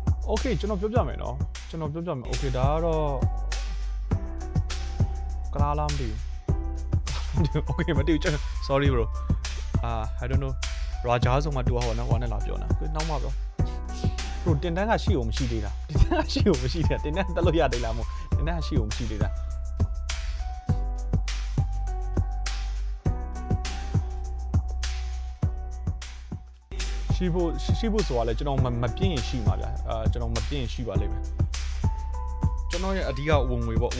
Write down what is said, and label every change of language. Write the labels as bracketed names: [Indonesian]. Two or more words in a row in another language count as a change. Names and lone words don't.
[Burmese] Okay ကျွန်တော်ပြောပြမယ်နော်ကျွန်တော်ပြောပြမယ် Okay ဒါကတော့ကလားလားမသိဘူး Okay မသိဘူးကျွန်တော် [English] sorry bro I don't know [Burmese] ရာဂျာဆိုမှတူဟောနော်ဟောနဲ့လာပြောနေတာကိုနောက်မှပြော bro တင်တန်းကရှိအောင်မရှိသေးတာတင်တန်းကရှိအောင်မရှိသေးတာတင်တန်းတက်လို့ရသေးလားမို့တင်တန်းကရှိအောင်မရှိသေးတာ ရှိဖို့ဆိုတာလဲကျွန်တော်မပြင်းရင်ရှိမှာဗျာကျွန်တော်မပြင်းရင်ရှိပါလိမ့်မယ်ကျွန်တော်ရဲ့အဓိကဝင်ငွေပေါ့